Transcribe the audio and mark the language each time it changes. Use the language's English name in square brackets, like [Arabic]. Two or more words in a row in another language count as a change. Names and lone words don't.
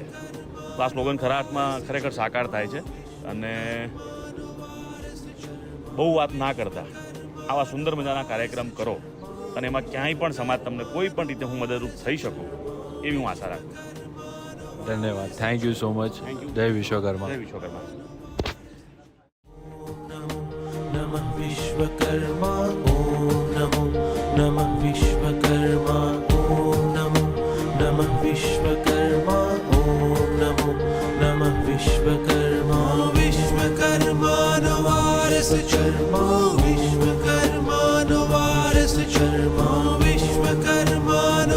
[Gujarati] તો આ સ્લોગન ખરા અર્થમાં ખરેખર સાકાર થાય છે. અને બહુ વાત ના કરતા આવા સુંદર મજાના કાર્યક્રમ કરો અને એમાં ક્યાંય પણ સમાજ તમને કોઈ પણ રીતે હું મદદરૂપ થઈ શકું એવી હું આશા રાખું. ધન્યવાદ. [English] thank you so much. [Gujarati] જય વિશ્વકર્મા. જય વિશ્વકર્મા. [Sanskrit] नमः विश्वकर्मा ॐ नमो नमः विश्वकर्मा ॐ नमो नमः विश्वकर्मा ॐ नमो नमः विश्वकर्मा विश्वकर्मा वारस चर्मा विश्वकर्मा वारस चर्मा विश्वकर्मा